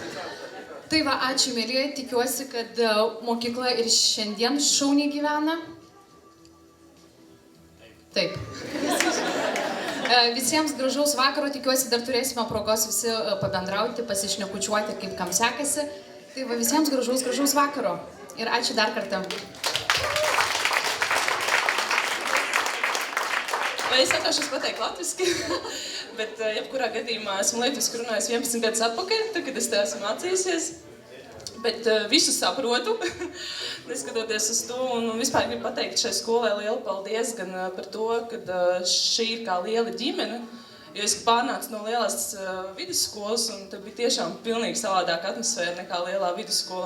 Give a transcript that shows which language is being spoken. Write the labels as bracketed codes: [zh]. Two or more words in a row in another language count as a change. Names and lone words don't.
[lt] Tai va, ačiū, mėlyje, tikiuosi, kad mokykla ir šiandien šauniai gyvena. Taip. Visiems gražaus vakaro, tikiuosi, dar turėsime progos visi pabendrauti, pasišnekučiuoti, kaip kam sekasi. Tai va, visiems gražaus vakaro. Ir ačiū dar kartą. [lv] Es atvašos pateikt latviski, bet jebkurā gadījumā esmu latviski runājis 11 gadus atpakaļ, tad, kad es te esmu mācījusies. Bet visu saprotu, neskatoties uz to, un vispār gribu pateikt šai skolai lielu paldies gan par to, ka šī ir kā liela ģimene, jo es pārnācu no lielās vidusskolas, un tad bija tiešām pilnīgi savādāka atmosfēra nekā lielā vidusskolā.